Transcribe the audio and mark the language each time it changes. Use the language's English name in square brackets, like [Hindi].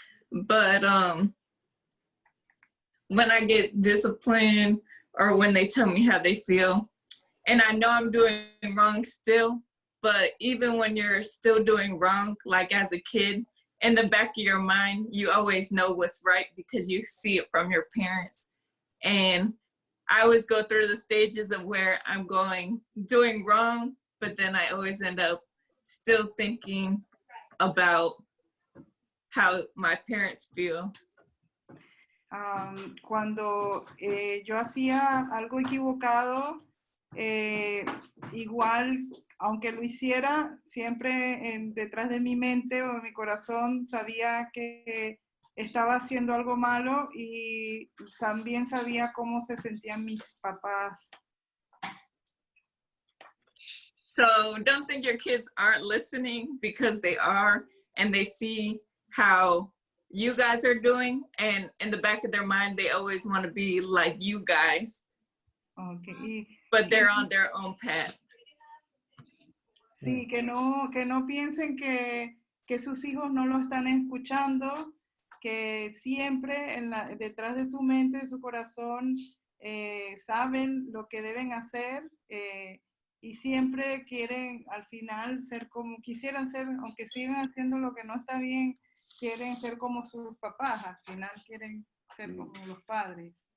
[English] But when I get disciplined or when they tell me how they feel, and I know I'm doing wrong still, but even when you're still doing wrong, like as a kid, in the back of your mind, you always know what's right because you see it from your parents. And I always go through the stages of where I'm doing wrong, but then I always end up still thinking about how my parents feel. [Spanish] Cuando yo hacía algo equivocado, igual, aunque lo hiciera, siempre detrás de mi mente o de mi corazón sabía que estaba haciendo algo malo y también sabía cómo se sentían mis papás. [English] So don't think your kids aren't listening, because they are, and they see how you guys are doing, and in the back of their mind they always want to be like you guys. Okay. But they're on their own path. [Spanish] Sí, que no piensen que sus hijos no lo están escuchando, que siempre detrás de su mente, de su corazón, saben lo que deben hacer, y siempre quieren al final ser como quisieran ser, aunque sigan haciendo lo que no está bien, quieren ser como sus papás, al final quieren ser como los padres.